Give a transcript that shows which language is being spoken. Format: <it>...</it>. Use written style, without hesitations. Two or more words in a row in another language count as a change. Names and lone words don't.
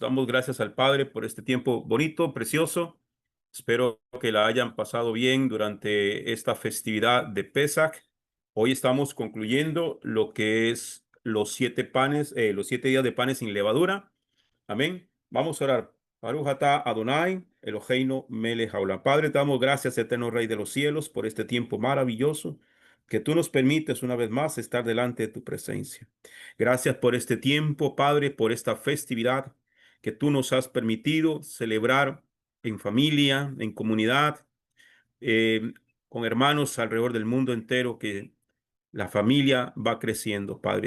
<es>Damos gracias al Padre por este tiempo bonito, precioso. Espero que la hayan pasado bien durante esta festividad de Pesach. Hoy estamos concluyendo lo que es los 7 días de panes sin levadura. Amén. Vamos a orar.</es> <he>ברוך אתה אדוני, אלוהינו מלך העולם.</he> <es>Padre, te damos gracias, eterno Rey de los cielos, por este tiempo maravilloso que tú nos permites una vez más estar delante de tu presencia. Gracias por este tiempo, Padre, por esta festividad que tú nos has permitido celebrar en familia, en comunidad, eh, con hermanos alrededor del mundo entero, que la familia va creciendo, Padre.</es>